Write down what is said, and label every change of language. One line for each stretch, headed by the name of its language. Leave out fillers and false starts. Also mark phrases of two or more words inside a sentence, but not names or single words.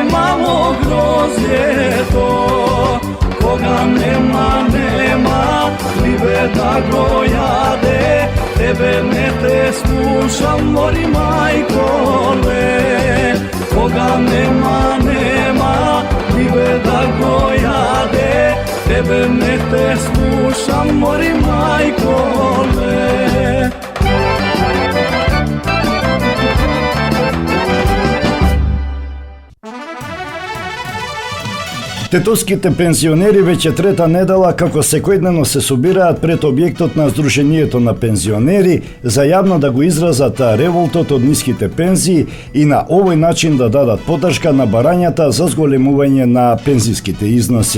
Macedonian: malo grozdje to, koga nema, nema, libe da go jade, tebe ne te slušam, mori majkole, koga nema, nema, libe da go jade, tebe ne te slušam, mori majkole. Тетовските пензионери веќе трета недела како секојдневно се собираат пред објектот на Сдруженијето на пензионери за јавно да го изразат револтот од ниските пензии и на овој начин да дадат поддршка на барањата за зголемување на пензиските износи.